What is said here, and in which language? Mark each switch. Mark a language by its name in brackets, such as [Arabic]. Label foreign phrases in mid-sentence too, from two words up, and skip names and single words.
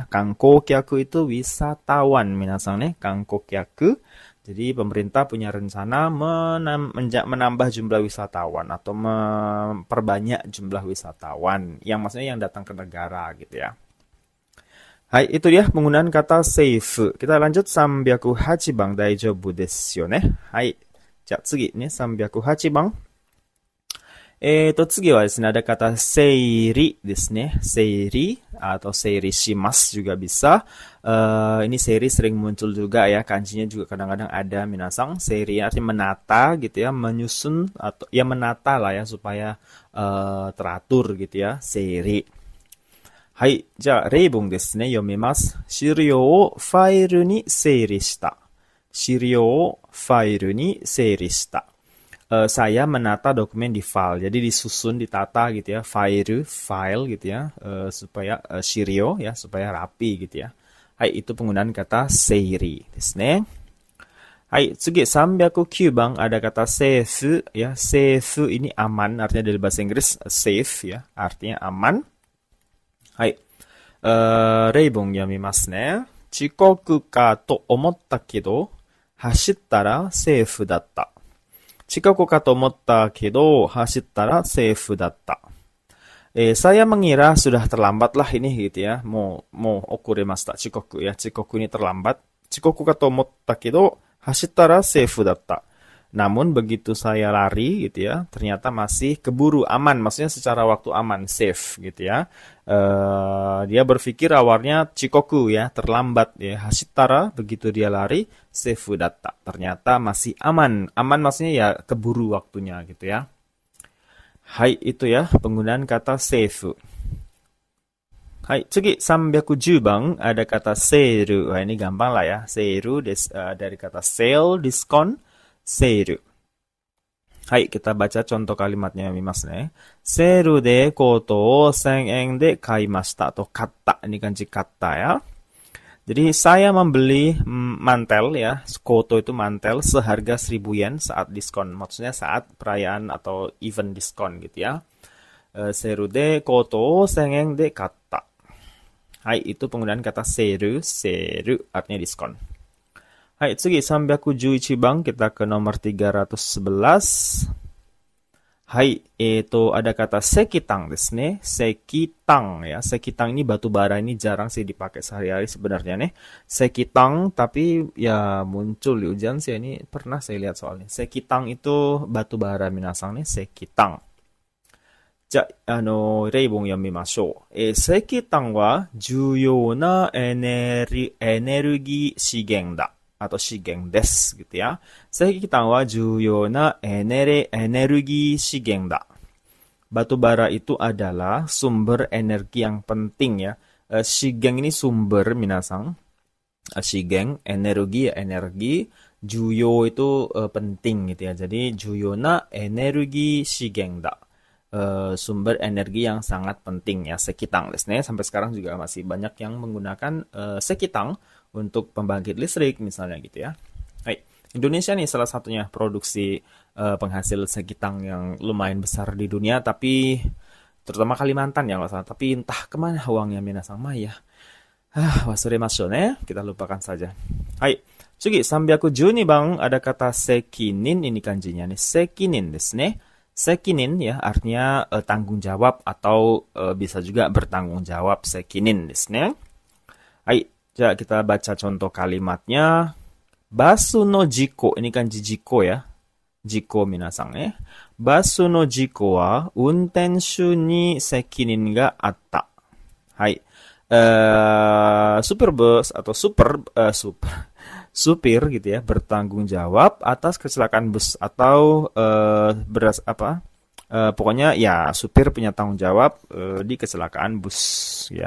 [Indonesian] Kankokyaku itu wisatawan minasang nih, kankokyaku. Jadi pemerintah punya rencana menambah jumlah wisatawan atau memperbanyak jumlah wisatawan yang maksudnya yang datang ke negara gitu ya. Hai, itu dia penggunaan kata seifu. Kita lanjut 308 番 [Japanese] 大丈夫ですよね. [Indonesian] Hai. [Japanese] じゃあ次ね、308番。次はですね、 [Indonesian] ada kata seiri [Japanese] ですね。 [Indonesian] seiri atau [Japanese] 整理します [Indonesian] juga bisa. Ini seiri sering muncul juga ya, kanjinya juga kadang-kadang ada minasang. Seiri artinya menata gitu ya, menyusun atau ya menata lah ya supaya teratur gitu ya, seiri. Hai, [Japanese] じゃあ例文ですね、読みます。資料をファイルに整理した。資料をファイルに整理した。 [Indonesian] Saya menata dokumen di file. Jadi disusun, ditata gitu ya. File gitu ya. Supaya shirio ya, supaya rapi gitu ya. Hai, itu penggunaan kata [Japanese] 整理ですね. はい、次309番 [Indonesian] ada kata safe ya. Safe ini aman, artinya dari bahasa Inggris safe ya, artinya aman. Hai. [Japanese] 例文読みますね。遅刻かと思ったけど、走ったらセーフだった。近くかと思ったけど、走ったらセーフだった。 [Indonesian] Saya mengira sudah terlambat lah ini gitu ya. Mau okuremashita. Chikoku ya. Chikoku ini terlambat. [Japanese] 遅刻かと思ったけど、走ったセーフだった. [Indonesian] Namun begitu saya lari gitu ya, ternyata masih keburu, aman. Maksudnya secara waktu aman, safe gitu ya. Dia berpikir awalnya chikoku ya, terlambat ya. Hashittara, begitu dia lari, [Japanese] セーフだった. [Indonesian] Ternyata masih aman. Aman maksudnya ya keburu waktunya gitu ya. Hai, itu ya penggunaan kata seifu. [Japanese] はい、次310番 [Indonesian] ada kata seiru. Wah, ini gampang lah ya. Seiru dari kata sale, diskon, seiru. Hai, kita baca contoh kalimatnya [Japanese] 見ますね. セールでコートを1000円で買いました atau katta. [Indonesian] Ini kanji katta ya. Jadi saya membeli mantel ya. Koto itu mantel seharga 1000 yen saat diskon. Maksudnya saat perayaan atau event diskon gitu ya. [Japanese] セールでコートを1000円で買った. [Indonesian] Hai, itu penggunaan kata seiru, seiru artinya diskon. Hai, [Japanese] 次311番 [Indonesian] kita ke nomor 311. Hai, itu ada kata [Japanese] 石炭ですね. [Indonesian] Sekitang ya. Sekitang ini batu bara, ini jarang sih dipakai sehari-hari sebenarnya nih. Sekitang tapi ya muncul di ujian sih, ini pernah saya lihat soalnya. Sekitang itu batu bara minasang nih, sekitang. [Japanese] じゃあ、例文読みましょう。石炭は重要なエネルギー資源だ。atau 資源です。 [Indonesian] gitu ya. [Japanese] 石炭は重要なエネルギー資源だ。 [Indonesian] Batu bara itu adalah sumber energi yang penting ya. Shigen ini sumber minasang. Shigen, energi ya energi. Juyo itu penting gitu ya. Jadi [Japanese] 重要なエネルギー資源だ. [Indonesian] Sumber energi yang sangat penting ya, sekitang. Sampai sekarang juga masih banyak yang menggunakan sekitang untuk pembangkit listrik misalnya gitu ya. Hai, Indonesia nih salah satunya produksi penghasil sekitang yang lumayan besar di dunia, tapi terutama Kalimantan ya nggak salah. Tapi entah kemana uangnya minasang ya. [Japanese] 忘れましょうね, [Indonesian] kita lupakan saja. Hai, [Japanese] 次312番 [Indonesian] ada kata sekinin, ini kanjinya nih, [Japanese] 責任ですね. [Indonesian] Sekinin ya artinya tanggung jawab atau bisa juga bertanggung jawab, [Japanese] 責任ですね. [Indonesian] Hai, jadi kita baca contoh kalimatnya. [Japanese] バスの事故, [Indonesian] ini kanji jiko ya. [Japanese] 事故みなさんね. バスの事故は運転手に責任があった. [Indonesian] Hai. Supir bus atau supir gitu ya bertanggung jawab atas kecelakaan bus atau pokoknya ya supir punya tanggung jawab di kecelakaan bus ya.